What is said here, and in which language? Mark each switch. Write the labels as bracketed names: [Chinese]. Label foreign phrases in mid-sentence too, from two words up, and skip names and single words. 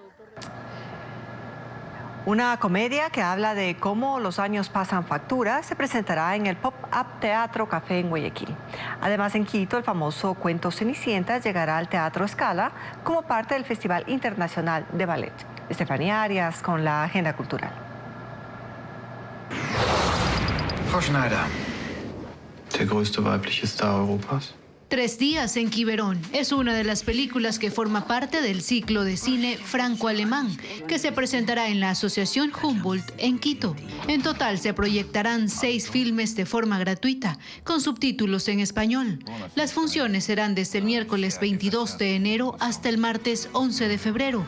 [Spanish] Una comedia que habla de cómo los años pasan factura se presentará en el Pop-Up Teatro Café en Guayaquil. Además, en Quito, el famoso cuento Cenicienta llegará al Teatro Scala como parte del Festival Internacional de Ballet. Estefanía Arias con la agenda cultural. [German] Frau Schneider, der größte weibliche Star Europas. [Spanish] 3 días en Quiberón es una de las películas que forma parte del ciclo de cine franco-alemán que se presentará en la Asociación Humboldt en Quito. En total se proyectarán 6 filmes de forma gratuita con subtítulos en español. Las funciones serán desde el miércoles 22 de enero hasta el martes 11 de febrero.